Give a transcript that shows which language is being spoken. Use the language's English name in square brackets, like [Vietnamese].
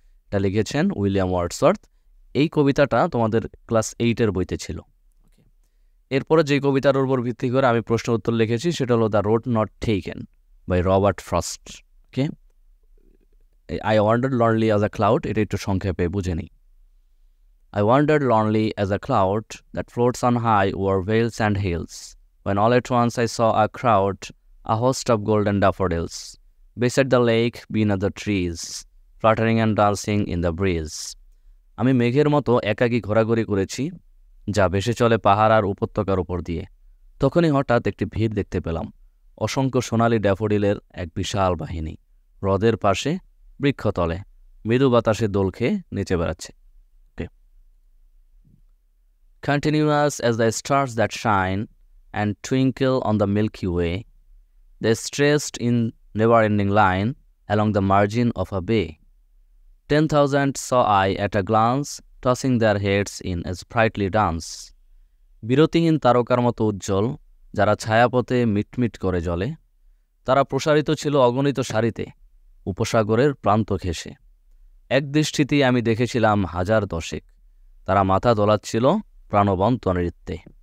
[Bangla] এটা লিখেছেন William Wordsworth. এই কবিতাটা তোমাদের ক্লাস 8-এর বইতে ছিল। এরপরে যে কবিতার উপর ভিত্তি করে আমি প্রশ্ন উত্তর লিখেছি সেটা হলো the road not taken by Robert frost. Okay, [English] I wandered lonely as a cloud [Bangla] এটা একটু সংক্ষেপে বুঝে নিই। [English] I wandered lonely as a cloud that floats on high over vales and hills, when all at once I saw a crowd, a host of golden daffodils, beside the lake beneath the trees, fluttering and dancing in the breeze. [Bangla] আমি মেঘের মতো একাকী ঘোরাঘুরি করেছি, যা ভেসে চলে পাহাড় আর উপত্যকার উপর দিয়ে। তখনই হঠাৎ একটি ভিড় দেখতে পেলাম, অসংখ্য সোনালি ড্যাফোডিলের এক বিশাল বাহিনী হ্রদের পাশে বৃক্ষতলে মৃদু বাতাসে দোল খেয়ে নেচে বেড়াচ্ছে। [English] Continuous as the stars that shine and twinkle on the Milky Way, they stretched in never-ending line along the margin of a bay. 10,000 saw I at a glance, tossing their heads in a sprightly dance. [Bangla] বিরতিহীন তারকার মতো উজ্জ্বল, যারা ছায়াপথে মিটমিট করে জ্বলে, তারা প্রসারিত ছিল অগণিত সারিতে উপসাগরের প্রান্ত ঘেঁষে। এক দৃষ্টিতেই আমি দেখেছিলাম হাজার দশেক, তারা মাথা দোলাচ্ছিল প্রাণবন্ত নৃত্যে।